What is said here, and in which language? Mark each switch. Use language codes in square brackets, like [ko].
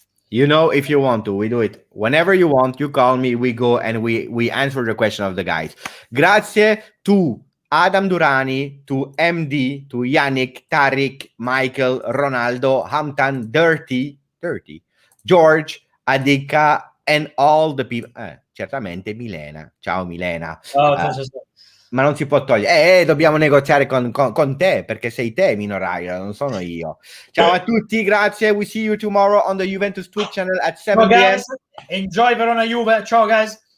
[en] You know, if you want to, we do it whenever you want. You call me, we go and we answer the question of the guys. Grazie to Adam Durani, to MD, to Yannick, Tariq, Michael, Ronaldo, Hamtan, Dirty, George, Adika, and all the people. [it] Certamente Milena. Ciao Milena. Ma non si può togliere. Dobbiamo negoziare con te, perché sei te minoraio, non sono io. Ciao a tutti, grazie. [en] We see you tomorrow on the Juventus Twitch channel at 7 p.m. Guys, enjoy Verona Juve. Ciao, guys.